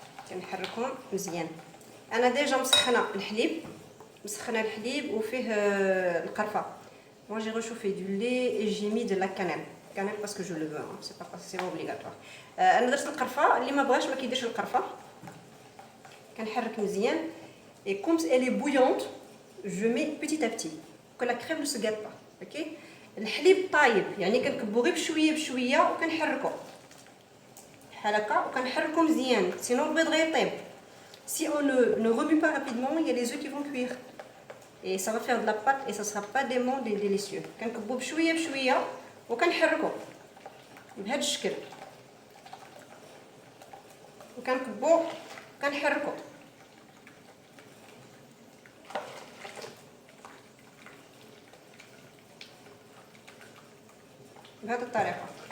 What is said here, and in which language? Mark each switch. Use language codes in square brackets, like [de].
[ar] كنحركهم مزيان. انا ديجا مسخنه الحليب وفيه القرفه. [fr] Moi j'ai réchauffé du lait et j'ai mis de la cannelle parce que je le veux, c'est pas obligatoire. [ar] انا درت القرفه، اللي ما بغاش ما كيديرش القرفه. كنحرك مزيان [fr] et comme elle est bouillante je mets petit à petit que la crème ne se gâte pas. OK. [ar] الحليب طايب يعني كنكبو غير بشويه بشويه وكنحركو بحال هكا وكنحركو مزيان sinon البيض غيطيب. [fr] Si on ne remue pas rapidement, il y a les œufs qui vont cuire et ça va faire de la pâte et ça sera pas délicieux. [ar] كنكبو بشويه بشويه وكنحركو بهذا الشكل وكنكبو كنحركو بهذه الطريقه.